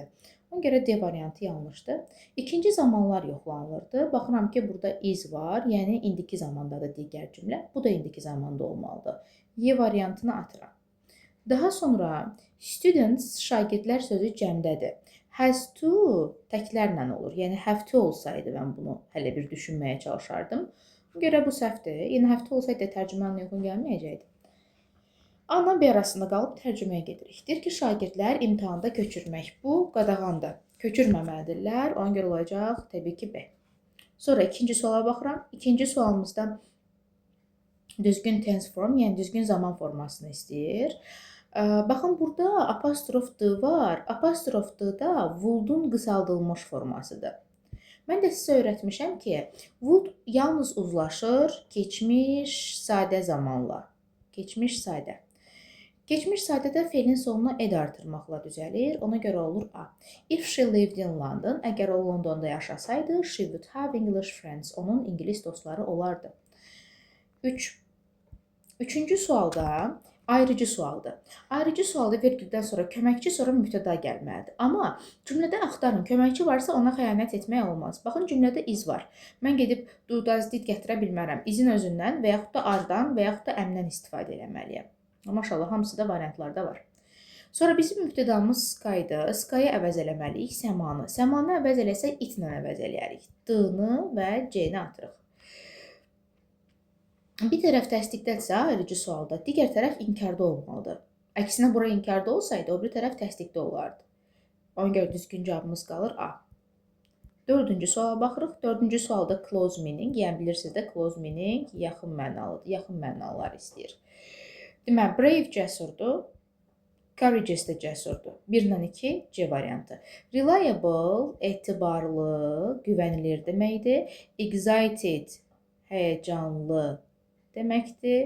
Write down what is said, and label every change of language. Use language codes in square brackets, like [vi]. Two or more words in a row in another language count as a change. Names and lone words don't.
[az] Ona görə D variantı yanlışdır. İkinci zamanlar yoxlanılırdı. Baxıram ki, burada is var, yəni indiki zamandadır digər cümlə. Bu da indiki zamanda olmalıdır. Y variantını atıram. Daha sonra students, şagirdlər sözü cəmdədir. [en] Has to [az] təklərlə olur. Yəni [en] have to [az] olsaydı mən bunu hələ bir düşünməyə çalışardım. Buna görə bu səhvdir. Yəni [en] have to [az] olsaydı tərcümənin uyğun gəlməyəcəkdi. A-la B arasında qalıb tərcüməyə gedirik. Deyir ki, şagirdlər imtahanda köçürmək. Bu qadağandır. Köçürməməlidirlər. Ona görə olacaq təbii ki B. Sonra ikinci suala baxıram. İkinci sualımızda düzgün [en] tense form, [az] yəni düzgün zaman formasını istəyir. Baxın, burada apostrof D var. Apostrof D da would-un qısaldılmış formasıdır. Mən də sizə öyrətmişəm ki, would yalnız uzlaşır keçmiş sadə zamanla. Keçmiş sadə. Keçmiş sadədə feilin sonuna ed artırmaqla düzəlir. Ona görə olur [en] A. If she lived in London, [az] əgər o Londonda yaşasaydı, [en] she would have English friends. [az] Onun ingilis dostları olardı. Üçüncü sualda ayrıcı sualdır. Ayrıcı sualda vergüldən sonra köməkçi, sonra mübtəda gəlməlidir. Amma cümlədə axtarın, köməkçi varsa ona xəyanət etmək olmaz. Baxın, cümlədə is var. Mən gedib [en] do, does, did [az] gətirə bilmərəm. İzin özündən və yaxud da ardan və yaxud da əmdən istifadə eləməliyəm. Maşallah, hamısı da variantlarda var. Sonra bizim mübtədamız Sky'dır. Sky'ı əvəz eləməliyik səmanı. Səmanı əvəz eləsək itlə əvəz eləyərik. D-ni və C-ni atırıq. Bir tərəf təsdiqdədirsə ayrıcı sualda, digər tərəf inkarda olmalıdır. Əksinə bura inkarda olsaydı, o bir tərəf təsdiqdə olardı. Ona görə düzgün cavabımız qalır A. Dördüncü suala baxırıq. Dördüncü sualda [en] close meaning, [az] yəni bilirsiniz də [en] close meaning [az] yaxın mənalıdır. Yaxın mənalar istəyir. Deməli, brave cəsurdur, courageous da cəsurdur. 1-dən 2 C variantı. Reliable, etibarlı, güvənilir deməkdir. Excited, həyəcanlı deməkdir.